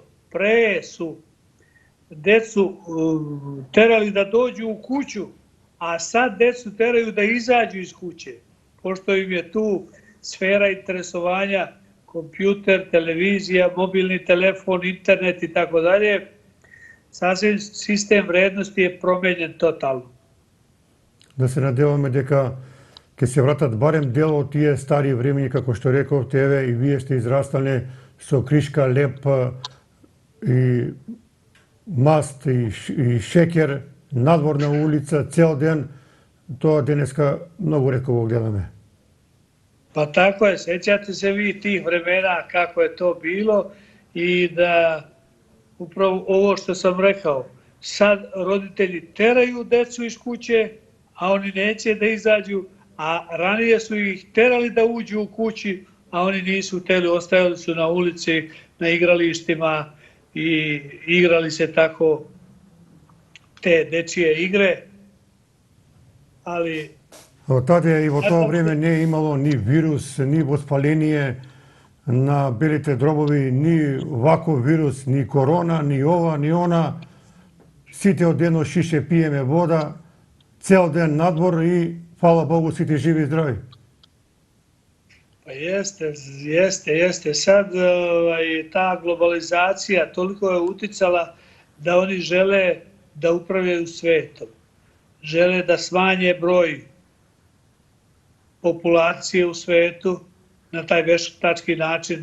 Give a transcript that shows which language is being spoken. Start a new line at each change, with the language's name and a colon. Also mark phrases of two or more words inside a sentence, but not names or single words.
Serbian: Pre su decu terali da dođu u kuću, a sad decu teraju da izađu iz kuće, pošto im je tu sfera interesovanja kompjuter, televizija, mobilni telefon, internet i tako dalje. Sasvim sistem vrednosti je promenjen totalno.
Macedonian: Да се надеваме дека ќе се вратат барем дел од тие стари времења, како што рековте, еве и вие сте израстале со кришка, леп и маст и шекер, надвор на улица, цел ден, тоа денеска многу ретко го гледаме.
Serbian: Pa tako je, sećate se vi tih vremena kako je to bilo i da upravo ovo što sam rekao, sad roditelji teraju decu iz kuće, a oni neće da izađu, a ranije su ih terali da uđu u kući, a oni nisu hteli, ostajali su na ulici, na igralištima i igrali se tako te dečije igre, ali...
Macedonian: Таде и во тоа време не е имало ни вирус, ни воспаление на белите дробови, ни ваков вирус, ни корона, ни ова, ни она. Сите од едно шише пиеме вода, цел ден надвор и, фала Богу, сите живи и здрави.
Serbian: Pa jeste. Sad ta globalizacija toliko je uticala da oni žele da upravljaju svetom. Žele da smanje broj populacije u svetu na taj veštački način.